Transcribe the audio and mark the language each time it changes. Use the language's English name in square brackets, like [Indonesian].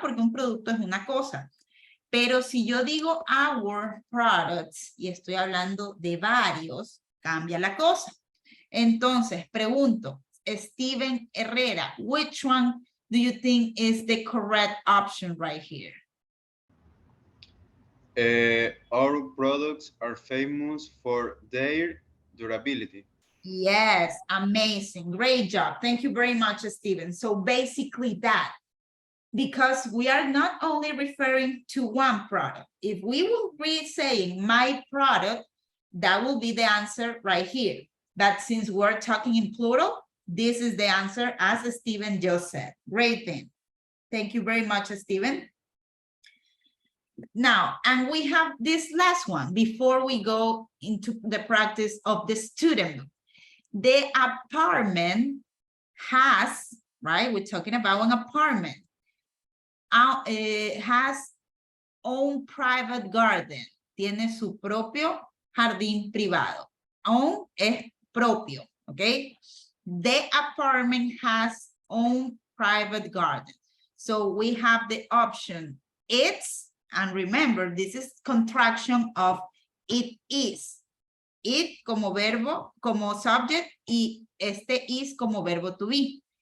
[Spanish] Porque un producto es una cosa. Pero si yo digo [English] our products [Spanish] y estoy hablando de varios, cambia la cosa. Entonces, pregunto, [English] Steven Herrera, which one do you think is the correct option right here? Our products are famous for their durability. Yes, amazing. Great job. Thank you very much, Steven. So basically that, because we are not only referring to one product. If we will be saying my product, that will be the answer right here. But since we're talking in plural, this is the answer as Steven just said. Great thing. Thank you very much, Steven. Now, and we have this last one before we go into the practice of the student. The apartment has, right? We're talking about an apartment. Has own private garden. [Spanish] Tiene su propio jardín privado. Own es propio, okay? [English] The apartment has own private garden. So we have the option it's, and remember, this is contraction of it is. [Spanish] It como verbo, como subject, y este is como verbo to be.